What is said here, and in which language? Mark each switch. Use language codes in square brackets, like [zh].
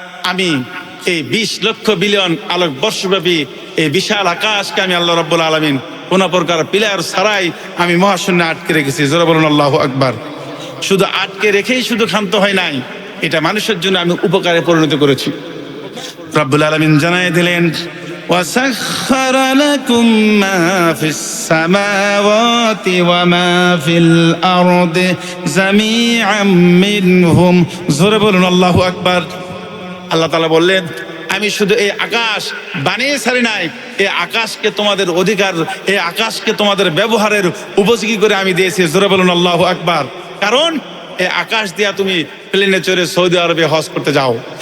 [bn] আমি এই 20 লক্ষ বিলিয়ন আলোক বর্ষব্যাপী এই বিশাল আকাশকে আমি আল্লাহ রাব্বুল আলামিন কোন প্রকার পিলার ছাড়াই আমি মহাশূন্যে আটকে রেখেছি। জোরে বলুন আল্লাহু আকবার। শুধু আটকে রেখেই শুধু ক্ষান্ত হয় নাই, এটা মানুষের জন্য আমি উপকারে পরিণত করেছি। রব্বুল আলামিন জানাই দিলেন, [ar] وَسَخَّرَ لَكُم مَّا فِي السَّمَاوَاتِ وَمَا فِي الْأَرْضِ جَمِيعًا مِّنْهُ। [bn] জোরে বলুন আল্লাহু আকবার। আল্লাহ তাআলা বললেন, আমি শুধু এই আকাশ বানিয়ে ছাড়ি নাই, এই আকাশকে তোমাদের অধিকার, এই আকাশকে তোমাদের ব্যবহারের উপযোগী করে আমি দিয়েছি। জোরে বলুন আল্লাহু আকবার। কারণ এই আকাশ দিয়া তুমি প্লেনে চড়ে সৌদি আরবে হজ করতে যাও।